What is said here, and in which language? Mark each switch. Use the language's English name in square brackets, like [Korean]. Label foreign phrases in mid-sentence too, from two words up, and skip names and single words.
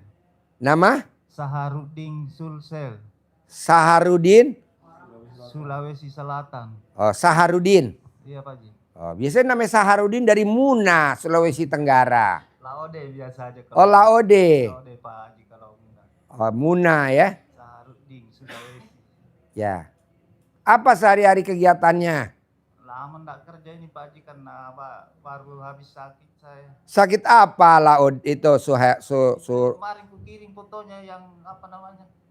[Indonesian] Nama? Saharuddin Sulsel. Saharudin? Sulawesi Selatan. Oh, Saharudin. Iya Pak Ji. Oh, biasanya namanya Saharudin dari Muna, Sulawesi Tenggara. Laode biasa aja. Oh, Laode. Laode Pak Haji kalau Muna. Oh, Muna ya. Saharuddin Sulawesi. Ya. Apa sehari-hari kegiatannya? Lama enggak kerja ini Pak Haji karena baru habis sakit saya. Sakit apa Laode itu? Kemarin ku kirim fotonya yang apa namanya?